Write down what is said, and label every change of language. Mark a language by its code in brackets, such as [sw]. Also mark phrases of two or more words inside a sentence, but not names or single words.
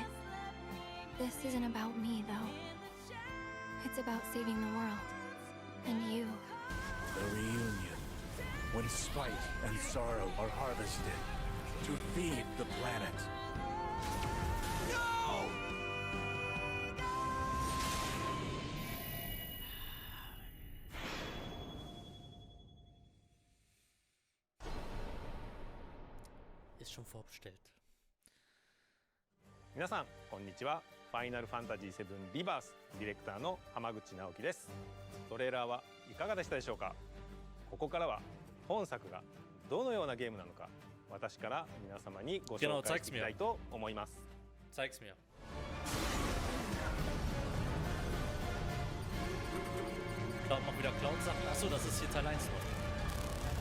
[en] This isn't about me, though. It's about saving the world. And you. The reunion, when spite and sorrow are harvested to feed the planet. No! [de] Ist schon vorbestellt. [ja] 皆さんこんにちは。ファイナルファンタジー7リバースディレクターの浜口直樹です。トレーラーはいかがでしたでしょうか。ここからは本作がどのようなゲームなのか私から皆様にご紹介していきたいと思います。 [de] Zeig's mir. Cloud macht wieder Cloud-Sachen. Achso, das ist hier Teil 1 noch.